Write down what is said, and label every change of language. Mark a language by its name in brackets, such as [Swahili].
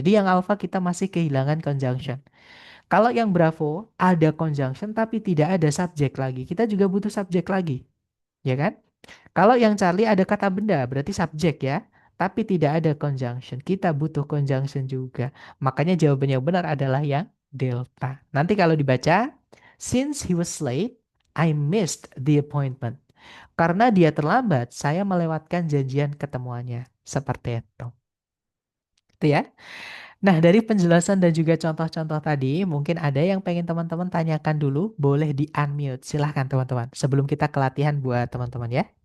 [Indonesian] Jadi yang alpha kita masih kehilangan conjunction. Kalau yang bravo ada conjunction tapi tidak ada subjek lagi. Kita juga butuh subjek lagi, ya kan? Kalau yang Charlie ada kata benda, berarti subjek ya. Tapi tidak ada conjunction. Kita butuh conjunction juga. Makanya jawabannya yang benar adalah yang delta. Nanti kalau dibaca, [English] since he was late, I missed the appointment. [Indonesian] Karena dia terlambat, saya melewatkan janjian ketemuannya. Seperti itu. Itu ya. Nah, dari penjelasan dan juga contoh-contoh tadi, mungkin ada yang pengen teman-teman tanyakan dulu, boleh di-unmute. Silahkan teman-teman. Sebelum kita ke latihan buat teman-teman ya.